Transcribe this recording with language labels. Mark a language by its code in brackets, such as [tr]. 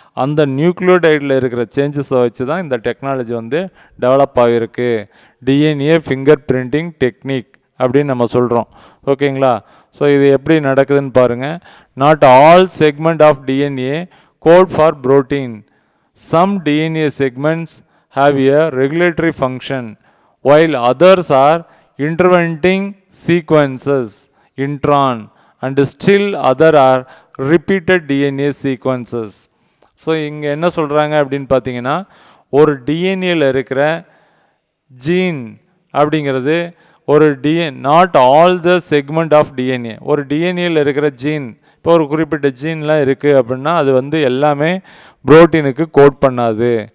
[ta] அந்த நியூக்ளியோடைடில் இருக்கிற சேஞ்சஸை வச்சு தான் இந்த டெக்னாலஜி வந்து டெவலப் ஆகிருக்கு. டிஎன்ஏ ஃபிங்கர் பிரிண்டிங் டெக்னிக் அப்படின்னு நம்ம சொல்கிறோம். ஓகேங்களா? ஸோ இது எப்படி நடக்குதுன்னு பாருங்கள். [en] Not all segment of DNA code for protein. Some DNA segments have a regulatory function while others are interventing sequences intron and still other are repeated DNA sequences. [ta] So இங்கே என்ன சொல்கிறாங்க அப்படின்னு பார்த்தீங்கன்னா, ஒரு டிஎன்ஏல இருக்கிற ஜீன் அப்படிங்கிறது ஒரு [en] Not all the segment of DNA. [ta] ஒரு டிஎன்ஏல இருக்கிற ஜீன், இப்போ ஒரு குறிப்பிட்ட ஜீன்லாம் இருக்குது அப்படின்னா அது வந்து எல்லாமே புரோட்டீனுக்கு கோட் பண்ணாது.